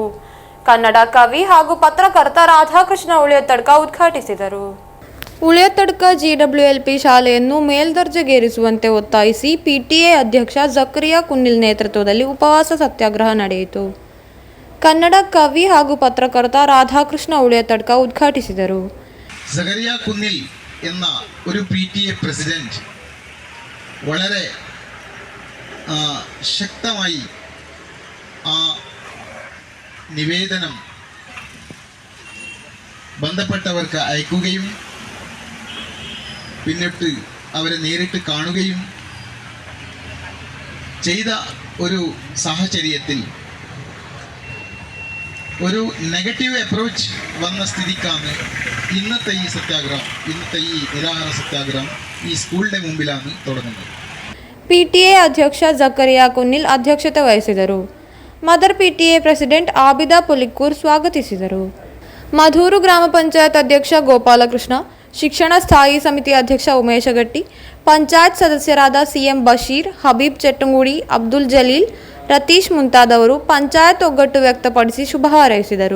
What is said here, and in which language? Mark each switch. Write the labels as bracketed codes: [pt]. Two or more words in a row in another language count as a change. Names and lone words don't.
[kn] ಕನ್ನಡ ಕವಿ ಹಾಗೂ ಪತ್ರಕರ್ತ ರಾಧಾಕೃಷ್ಣ ಉಳಿಯತಡ್ಕ ಉದ್ಘಾಟಿಸಿದರು. ಉಳಿಯತಡ್ಕ GWLP ಶಾಲೆಯನ್ನು ಮೇಲ್ದರ್ಜೆಗೇರಿಸುವಂತೆ ಒತ್ತಾಯಿಸಿ PTA ಅಧ್ಯಕ್ಷ ಜಕರಿಯಾ ಕುನ್ನಿಲ್ ನೇತೃತ್ವದಲ್ಲಿ ಉಪವಾಸ ಸತ್ಯಾಗ್ರಹ ನಡೆಯಿತು. ಕನ್ನಡ ಕವಿ ಹಾಗೂ ಪತ್ರಕರ್ತ ರಾಧಾಕೃಷ್ಣ ಉಳಿಯತಡ್ಕ ಉದ್ಘಾಟಿಸಿದರು. [ml] ജക്കറിയ കുന്നിൽ എന്ന ഒരു PTA പ്രസിഡന്റ് വളരെ ശക്തമായി ആ നിവേദനം ബന്ധപ്പെട്ടവർക്ക് അയക്കുകയും പിന്നിട്ട് അവരെ നേരിട്ട് കാണുകയും ചെയ്ത ഒരു സാഹചര്യത്തിൽ ഒരു [en] negative approach [ml] വന്ന സ്ഥിതിക്കാണ് ഇന്നത്തെ ഈ സത്യാഗ്രഹം, ഇന്നത്തെ ഈ നിരാഹാര സത്യാഗ്രഹം ഈ സ്കൂളിൻ്റെ മുമ്പിലാണ് തുടങ്ങുന്നത്. [kn] PTA ಅಧ್ಯಕ್ಷ ಜಕರಿಯಾ ಕುನ್ನಿಲ್ ಅಧ್ಯಕ್ಷತೆ ವಹಿಸಿದರು. [en] mother PTA president [kn] ಆಬಿದಾ ಪುಲಿಕ್ಕೂರ್ ಸ್ವಾಗತಿಸಿದರು. ಮಧೂರು ಗ್ರಾಮ ಪಂಚಾಯತ್ ಅಧ್ಯಕ್ಷ ಗೋಪಾಲಕೃಷ್ಣ, ಶಿಕ್ಷಣ ಸ್ಥಾಯಿ ಸಮಿತಿ ಅಧ್ಯಕ್ಷ ಉಮೇಶ ಗಟ್ಟಿ, ಪಂಚಾಯತ್ ಸದಸ್ಯರಾದ CM ಬಶೀರ್, ಹಬೀಬ್ ಚೆಟ್ಟಂಗುಡಿ, ಅಬ್ದುಲ್ ಜಲೀಲ್, ರತೀಶ್ ಮುಂತಾದವರು ಪಂಚಾಯತ್ ಒಗ್ಗಟ್ಟು ವ್ಯಕ್ತಪಡಿಸಿ ಶುಭ ಹಾರೈಸಿದರು.